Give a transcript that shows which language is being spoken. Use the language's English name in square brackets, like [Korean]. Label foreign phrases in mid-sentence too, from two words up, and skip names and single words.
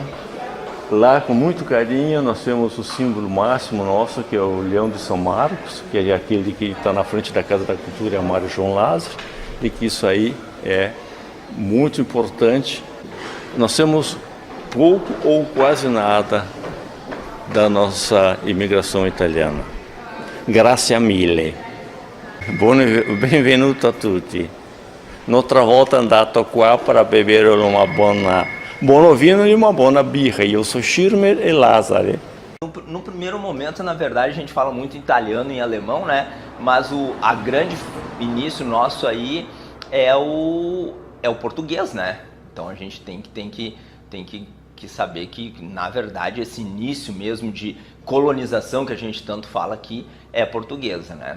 [Portuguese] Lá, com muito carinho, nós temos o símbolo máximo nosso, que é o Leão de São Marcos, que é aquele que está na frente da Casa da Cultura, é a Mário João Lázaro, e que isso aí é muito importante. Nós temos pouco ou quase nada da nossa imigração italiana. [Italian] Grazie mille. Benvenuto a tutti. Un'altra volta andato qua [Portuguese] para beber uma [Italian] buon vino [Portuguese] e uma boa [Italian] birra. [Portuguese] Eu sou Schirmer e Lázaro. No primeiro momento, na verdade, a gente fala muito em italiano e em alemão, né? Mas a grande início nosso aí é o português, né? Então a gente tem que saber que, na verdade, esse início mesmo de colonização que a gente tanto fala aqui é portuguesa, né?